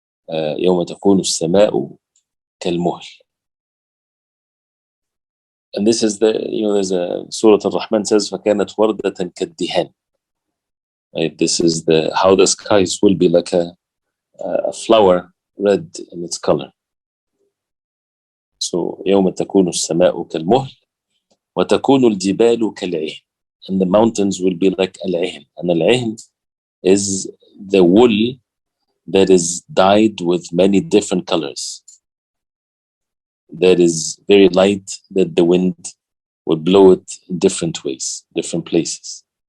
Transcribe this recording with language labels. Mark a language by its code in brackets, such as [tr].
[ar] يوم تكون السماء كالمهل. [en] And this is there's a Surah Al-Rahman says [ar] فكانت وردة كالدهان. [en] Right? This is how the skies will be like a flower, red in its color. [ar] So يوم تكون السماء كالمهل وتكون الجبال كالعهن. [en] And the mountains will be like al-'ihn. And al-'ihn is the wool that is dyed with many different colors. That is very light, that the wind would blow it in different ways, different places.